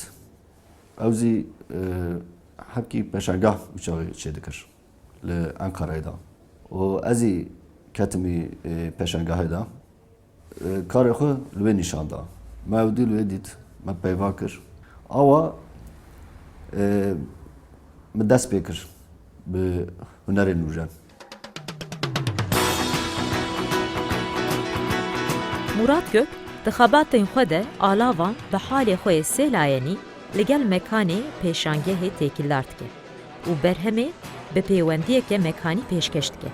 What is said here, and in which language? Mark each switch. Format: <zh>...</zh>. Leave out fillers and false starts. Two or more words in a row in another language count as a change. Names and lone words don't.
<ku>Ew zî hekî peşengeh wî çaxê çê dikir li Enqereyê da. û ez ê ketimî peşengehê da. Karê xwe li wê nîşan da. Me ew dî li wê dît, me peyva kir. Awa من دست بکر به هنر نوجان. Murat Gök, di xebatên xwe de alavan bi halê xwe yê sêlayenî li gel mekanê pêşangehê têkildar dike û berhemê bi pêwendiyeke mekanî pêşkeş dike.</ku>